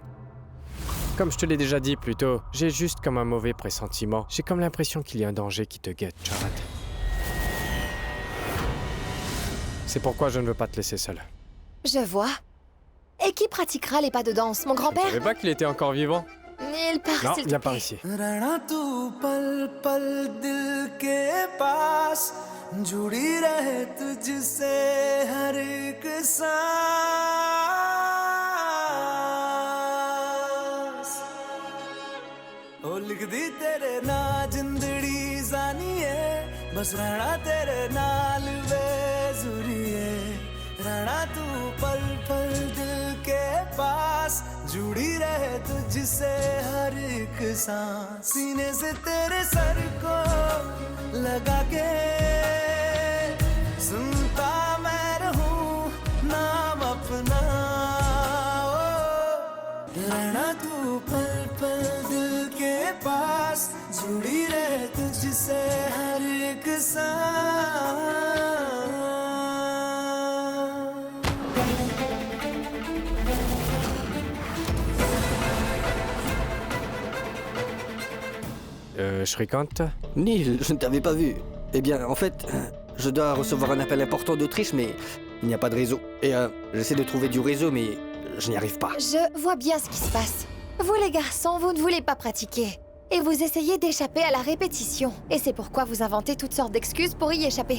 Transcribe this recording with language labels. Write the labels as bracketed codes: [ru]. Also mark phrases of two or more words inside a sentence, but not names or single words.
[fr] Comme je te l'ai déjà dit plus tôt, j'ai juste comme un mauvais pressentiment. J'ai comme l'impression qu'il y a un danger qui te guette, Chahat. C'est pourquoi je ne veux pas te laisser seule. Je vois. Et qui pratiquera les pas de danse? Mon Je grand-père? savais pas qu'il était encore vivant. Neil, pars, Non, s'il te viens par plaît. ici. [hi] रहना तू पल पल दिल के पास जुड़ी रहे तुझसे हर एक सांस ओ लिख दी तेरे ना जिंदड़ी जानिए बस रहना तेरे नाल बेजुरिए रहना तू पल पल दिल के पास जुड़ी रहे तुझसे हर एक सांस सीने से तेरे सर को लगा के सुनता मैं रहूं नाम अपना ओ, रहना तू पल पल दिल के पास जुड़ी रहे तुझसे हर एक सांस [fr] Shrikant, Neil, je ne t'avais pas vu. Eh bien, en fait, je dois recevoir un appel important d'Autriche, mais il n'y a pas de réseau. Et j'essaie de trouver du réseau, mais je n'y arrive pas. Je vois bien ce qui se passe. Vous les garçons, vous ne voulez pas pratiquer. Et vous essayez d'échapper à la répétition. Et c'est pourquoi vous inventez toutes sortes d'excuses pour y échapper.